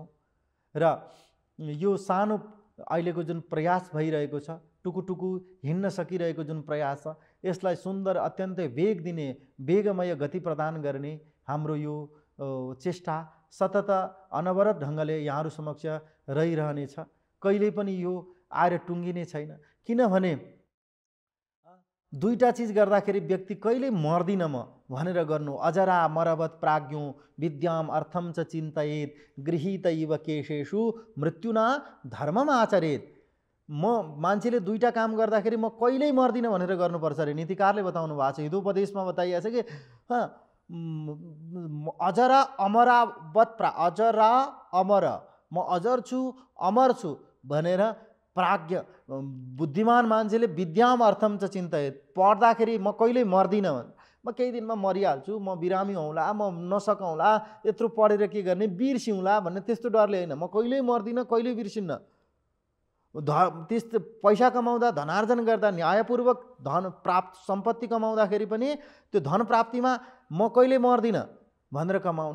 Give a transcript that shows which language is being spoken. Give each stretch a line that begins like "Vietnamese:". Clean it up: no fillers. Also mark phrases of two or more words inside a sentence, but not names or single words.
Nepali: र यो सानो अहिलेको जुन प्रयास भइरहेको छ, टुकुटुकु हिँड्न सकिरहेको जुन प्रयास छ, यसलाई सुन्दर, अत्यन्तै वेग दिने, वेगमय गति प्रदान गर्ने हाम्रो यो चेष्टा सतत अनवरत ढङ्गले यहाँहरू समक्ष रहिरहनेछ। कहिल्यै पनि यो आएर टुङ्गिने छैन। किनभने दुईटा चिज गर्दाखेरि व्यक्ति कहिल्यै मर्दिन म भनेर गर्नु।
Sanskrit: अजरा मरवत प्राज्ञो विद्याम अर्थम च चिन्तयेत गृहीत इव केशेषु मृत्युना धर्मम आचरेत।
Nepali: म मान्छेले दुईटा काम गर्दाखेरि म कहिल्यै मर्दिन भनेर गर्नुपर्छ अरे। नीतिकारले बताउनु भएको छ, हितोपदेशमा बताइएको छ कि
Sanskrit: अजरा अमरावत अजरा अमर,
Nepali: म अजर छु, अमर छु भनेर प्राज्ञ बुद्धिमान मान्छेले
Sanskrit: विद्याम अर्थम च चिन्तयेत,
Nepali: पढ्दाखेरि म कहिल्यै मर्दिनँ, म केही दिनमा मरिहाल्छु, म बिरामी हौँला, म नसकौँला, यत्रो पढेर के गर्ने, बिर्सिउँला भन्ने त्यस्तो डरले होइन। म कहिल्यै मर्दिनँ, कहिल्यै बिर्सिन्न। त्यस्तो पैसा कमाउँदा, धनार्जन गर्दा, न्यायपूर्वक धन प्राप्त सम्पत्ति कमाउँदाखेरि पनि त्यो धन प्राप्तिमा म कहिल्यै मर्दिनँ भनेर कमाउने।